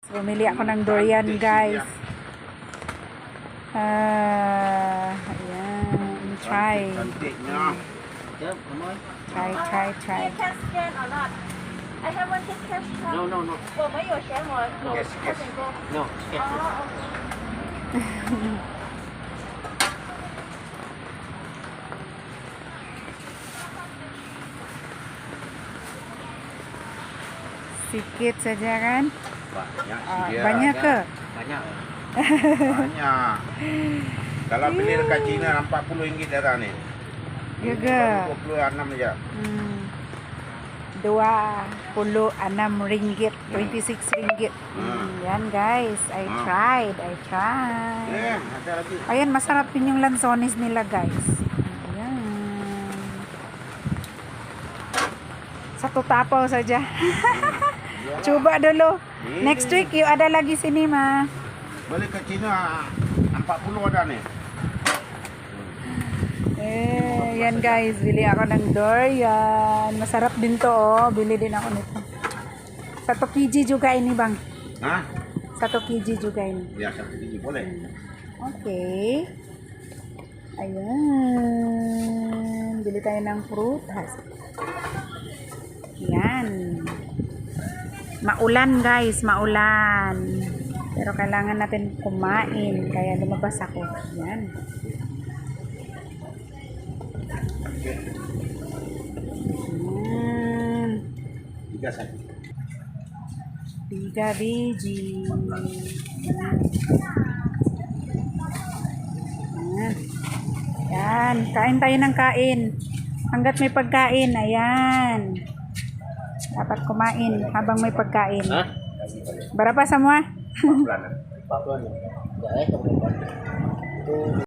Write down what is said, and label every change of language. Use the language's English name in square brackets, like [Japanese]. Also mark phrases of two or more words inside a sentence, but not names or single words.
[Filipino] Bumili ako ng durian, guys. Ayan. Try. [Malay] Cantiknya. Try. [English] You can scan or not? I have one take cash card. No. [Chinese] 我们有钱我 [English] Yes, yes. No. [Malay] Sikit saja kan? Banyak dia. Banyak ke? Banyak. Banyak. Kalau beli dekat Cina RM40 darah ni. Juga. 26 aja. 26 ringgit, 26 ringgit. [Filipino] Yan guys, [English] I tried. [Malay] Ada lagi. [Filipino] Ayan, masarap din yung lansones nila guys. Ayan. [Malay] Satu tapaw saja. Coba dulu. [English] Next week [Malay] yuk ada lagi sini mah. Beli ke Cina 40 ada nih. [Filipino] Yan guys, bili ako ng durian. Masarap din to, oh. Bili din ako nito. [Malay] 1 kg juga ini, Bang. Hah? 1 kg juga ini. Ya, 1 kg boleh. [Filipino] Okay. Ayan. Bili tayo ng prutas. Yan. Maulan guys, maulan. Pero kailangan natin kumain. Kaya lumabas ako. Yan. Yan. [Malay] 3 saja. 3 biji. [Filipino] Yan. Yan. Kain tayo ng kain. Hanggat may pagkain. Ayan. Dapat kumain habang may pagkain. [Malay] Berapa semua? 40.